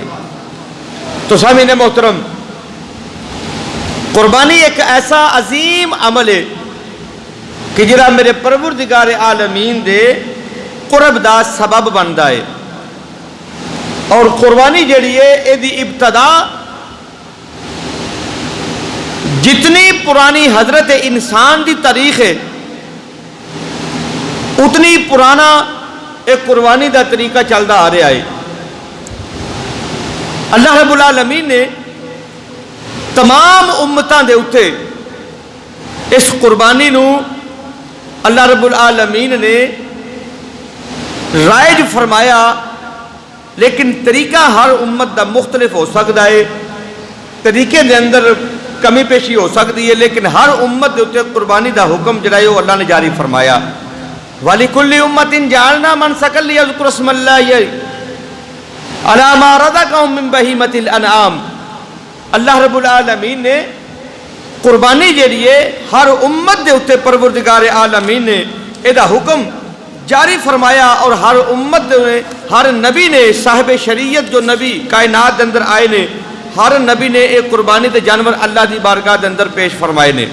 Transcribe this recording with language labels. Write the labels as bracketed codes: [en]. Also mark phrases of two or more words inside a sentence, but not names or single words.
[pa] تو سامعین محترم، قربانی ایک ایسا عظیم عمل ہے کہ جڑا میرے پروردگار عالمین دے قرب دا سبب بندا ہے، اور قربانی جڑی ہے اے دی ابتدا جتنی پرانی حضرت انسان دی تاریخ ہے اتنی پرانا ایک قربانی دا طریقہ چلدا آ رہا ہے۔ [ar] اللہ رب العالمین [pa] نے تمام امتاں دے اتے اس قربانی نو [ar] اللہ رب العالمین [pa] نے رائج فرمایا، لیکن طریقہ ہر امت دا مختلف ہو سکتا ہے، طریقے دے اندر کمی پیشی ہو سکتی ہے، لیکن ہر امت دے اتے قربانی دا حکم جڑا ہے وہ اللہ نے جاری فرمایا۔ [ar] وَلِكُلِّ أُمَّةٍ جَعَلْنَا مَنْسَكًا لِيَذْكُرُوا اسْمَ اللَّهِ عَلَىٰ مَا رَزَقَهُم مِّن بَهِيمَةِ الْأَنْعَامِ۔ اللہ رب العالمین [pa] نے قربانی جڑی ہے ہر امت دے اتے پروردگار عالمین نے ادا حکم جاری فرمایا، اور ہر امت نے، ہر نبی نے، صاحب شریعت جو نبی کائنات دے اندر آئے نے، ہر نبی نے ایک قربانی تے جانور اللہ دی بارگاہ دے اندر پیش فرمائے نے۔